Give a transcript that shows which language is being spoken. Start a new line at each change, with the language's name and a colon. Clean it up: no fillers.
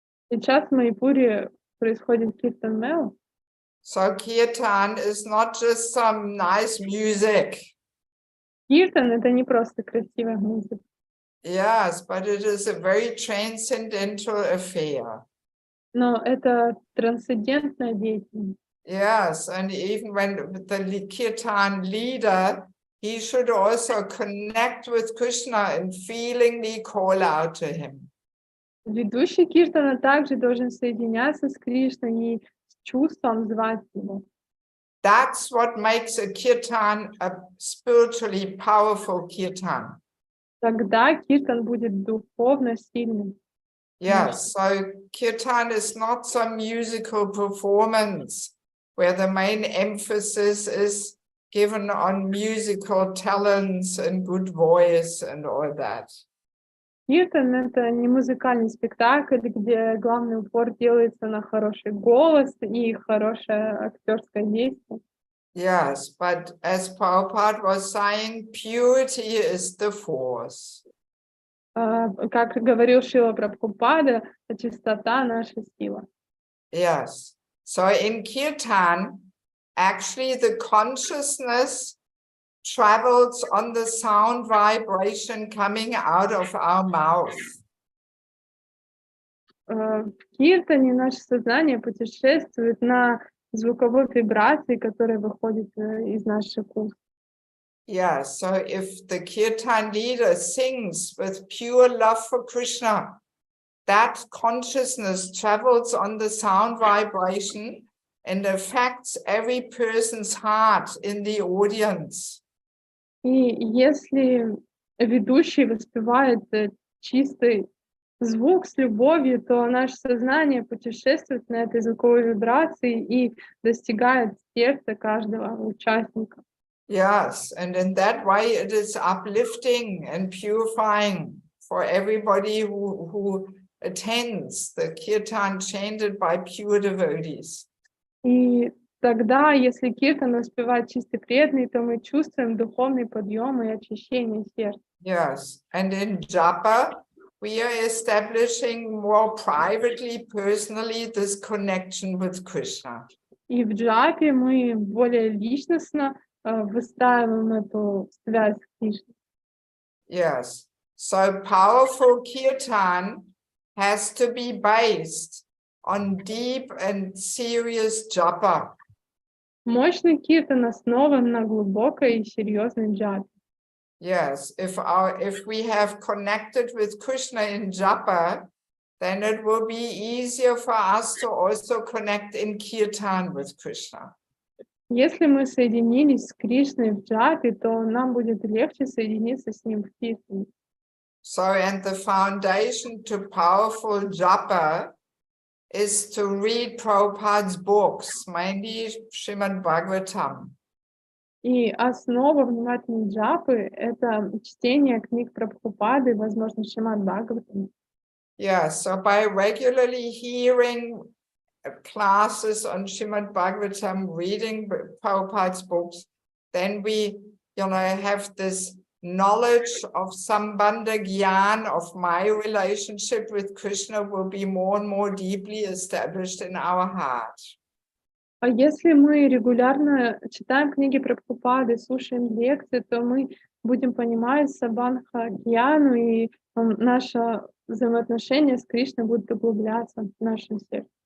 Russian: Сейчас в Майпуре происходит Киртан Мела.
English: So Kirtan is not just some nice music.
Russian: Киртан — это не просто красивая музыка.
English: Yes, but it is a very transcendental affair.
Russian: Но это трансцендентная деятельность.
English: Yes, and even when the kirtan leader, he should also connect with Krishna and feelingly call out to him.
Russian: Ведущий киртана также должен соединяться с Кришной и с чувством звать его.
English: That's what makes a kirtan a spiritually powerful kirtan.
Russian: Тогда киртан будет духовно сильным.
English: Yes, so kirtan is not some musical performance where the main emphasis is given on musical talents and good voice and all that.
Russian: Киртан — это не музыкальный спектакль, где главный упор делается на хороший голос и хорошее актерское действие.
English: Yes, but as Prabhupada was saying, purity is the force.
Russian: Как говорил Шрила Прабхупада, чистота — наша сила.
English: Yes, so in kirtan, actually the consciousness travels on the sound vibration coming out of our mouth.
Russian: В киртане наше сознание путешествует на звуковой вибрации, которая выходит из наших уст.
English: Yeah, so if the kirtan leader sings with pure love for Krishna, that consciousness travels on the sound vibration and affects every person's heart in the audience.
Russian: И если ведущий воспевает чистый звук с любовью, то наше сознание путешествует на этой звуковой вибрации и достигает сердца каждого участника.
English: Yes, and in that way it is uplifting and purifying for everybody who attends the kirtan chanted by pure devotees.
Russian: И тогда, если киртан воспевает чистый преданный, то мы чувствуем духовный подъем и очищение сердца.
English: Yes, and in japa, we are establishing more privately, personally, this connection with Krishna.
Russian: И в джапе мы более личностно выстраиваем эту связь с Кришной.
English: Yes, so powerful kirtan has to be based on deep and serious japa.
Russian: Мощный киртан основан на глубокой и серьезной джапе.
English: Yes, if we have connected with Krishna in japa, then it will be easier for us to also connect in kirtan with Krishna.
Russian: Если мы соединились с Кришной в джапе, то нам будет легче соединиться с Ним в киртане.
English: So, and the foundation to powerful japa is to read Prabhupada's books, mainly Srimad Bhagavatam.
Russian: И основа внимательной джапы — это чтение книг Прабхупады, возможно, Шримад Бхагаватам.
English: Yeah, so by regularly hearing classes on Srimad Bhagavatam, reading Prabhupada's books, then we, have this knowledge of Sambandha Gyan, of my relationship with Krishna, will be more and more deeply established in our heart.
Russian: А если мы регулярно читаем книги Прабхупады, слушаем лекции, то мы будем понимать Сабандха Гьяну, и наше взаимоотношение с Кришной будет углубляться в нашем сердце.